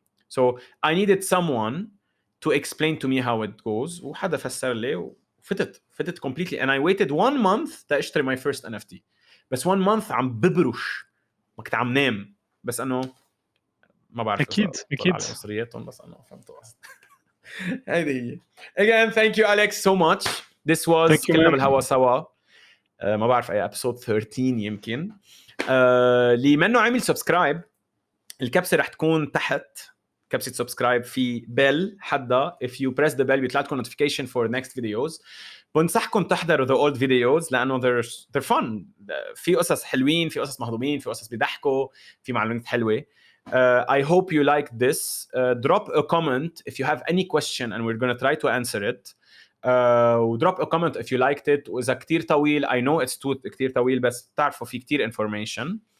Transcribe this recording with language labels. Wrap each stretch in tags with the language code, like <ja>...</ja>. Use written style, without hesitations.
<en>So I needed someone to explain to me how it goes</en> <ar>وحدا فسر لي وفتت</ar> <en>completely and I waited 1 month تأشتري my first NFT.</en> <ar>بس 1 month عم ببرش ما كنت عم نام بس انه ما بعرف أكيد. على مصرياتهم بس انه فهمتوا هيدي هي.</ar> <en>Again thank you Alex so much. This was</en> <ar>كلنا بالهوا سوا. ما بعرف اي episode 13 يمكن. اللي منه عمل سبسكرايب الكبسه رح تكون تحت كبسه سبسكرايب في بيل حدا</ar> <en>if you press the bell</en> <ar>بيطلع لكم notification for next videos. بنصحكم تحضروا</ar> <en>the old videos لانه they're fun.</en> <ar>في قصص حلوين، في قصص مهضومين، في قصص بيضحكوا، في معلومات حلوه.</ar> <en>I hope you like this. Drop a comment if you have any question and we're going to try to answer it. drop a comment if you liked it.</en> <ar>وإذا كتير طويل</ar> <en>I know it's too</en> <ar>كتير طويل بس تعرفوا في كتير information.</ar>